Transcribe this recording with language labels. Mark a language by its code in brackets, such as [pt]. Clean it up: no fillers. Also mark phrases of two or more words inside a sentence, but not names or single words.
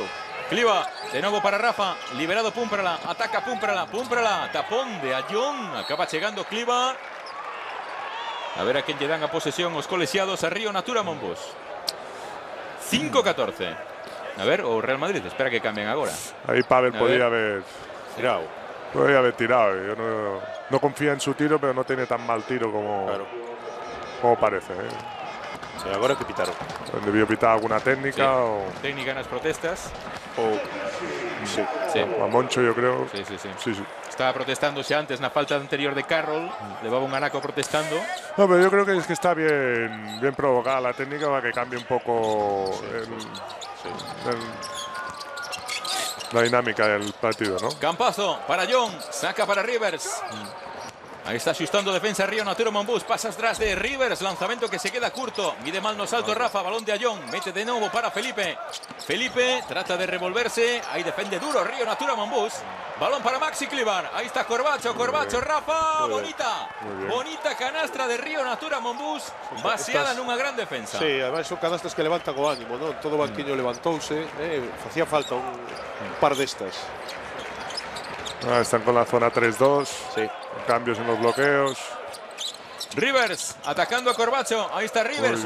[es] Kliva, de nuevo para Rafa, liberado Pumprala, ataca Pumprala, tapón de Ayón, [gl] acaba chegando [es] Kliva. [gl] A ver a quen lle dan a posesión os colexiados a Río Natura Monbus. 5-14. A ver, o Real Madrid, espera que cambien agora. [es] Ahí Pavel podía haber tirado. Podría haber tirado. Yo no confía en su tiro, pero no tiene tan mal tiro como parece. Sí, [gl] agora que pitaron. [es] Debió pitar alguna técnica o... [gl] Técnica nas protestas. Sí. [es] A Moncho, yo creo. Sí. [gl] Estaba protestándose antes na falta anterior de Carroll. Levaba un anaco protestando. [es] No, pero yo creo que es que está bien provocada la técnica para que cambie un poco la dinámica del partido, ¿no? Campazo para John, saca para Rivers. Ahí está asustando defensa Río Natura Monbus, pasa atrás de Rivers, lanzamiento que se queda curto, mide mal [gl] no salto [es] Rafa, balón de Ayón, mete de nuevo para Felipe. Felipe trata de revolverse, ahí defiende duro Río Natura Monbus. Balón para Maxi Clivar, ahí está Corbacho, Rafa, bonita canastra de Río Natura Monbus, vaciada en una gran defensa. Sí, además son canastas que levantan con ánimo, ¿no? [gl] Todo banquiño levantouse, [es] hacía falta un par de estas. Están con la zona 3-2. Sí. Cambios en los bloqueos. Rivers atacando a Corbacho. Ahí está Rivers.